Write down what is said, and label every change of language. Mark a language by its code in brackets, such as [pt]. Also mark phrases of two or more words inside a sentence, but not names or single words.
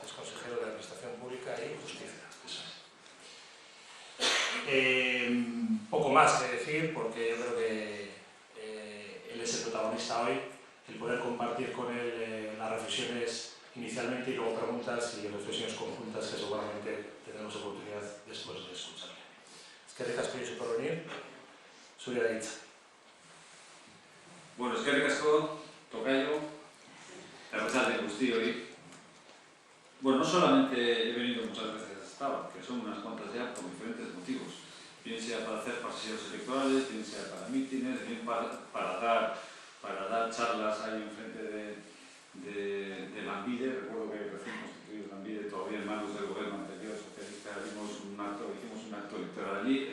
[es] Es consejero de Administración Pública y Justicia. Poco más que decir, porque yo creo que él es el protagonista hoy, el poder compartir con él las reflexiones inicialmente y luego preguntas y reflexiones conjuntas que seguramente tendremos oportunidad después de escucharle. [eu] Eskerrik asko Josu [es] por venir. [eu] Zurea da hitza. Bueno, eskerrik asko, tocayo, arratsalde guztioi. [es] Bueno, no solamente he venido muchas veces a Sestao, que son unas cuantas ya por diferentes motivos, bien sea para hacer paseos electorales, bien sea para mítines, bien para dar charlas ahí enfrente de Lanbide. Recuerdo que recién constituido Lanbide, todavía en manos del gobierno anterior socialista, hicimos un acto electoral allí.